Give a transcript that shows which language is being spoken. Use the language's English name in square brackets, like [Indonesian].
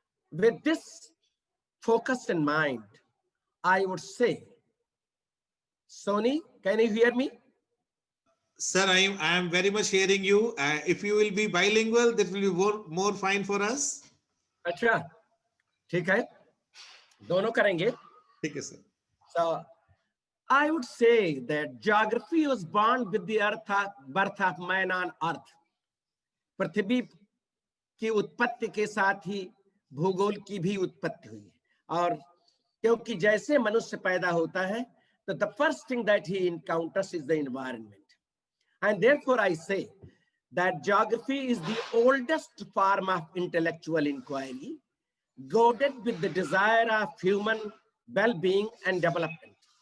[English] With this focus in mind, I would say, Soni, can you hear me? Sir, I am very much hearing you. If you will be bilingual, that will be more fine for us. [Hindi] अच्छा, ठीक है, दोनों करेंगे. ठीक है, sir. [English] So, I would say that geography was born with the birth of man on earth. [Hindi] पृथ्वी की उत्पत्ति के साथ ही भूगोल की भी उत्पत्ति हुई है. और क्योंकि जैसे मनुष्य पैदा होता है, तो [English] the first thing that he encounters is the environment. And therefore I say that geography is the oldest form of intellectual inquiry, goaded with the desire of human well-being and development.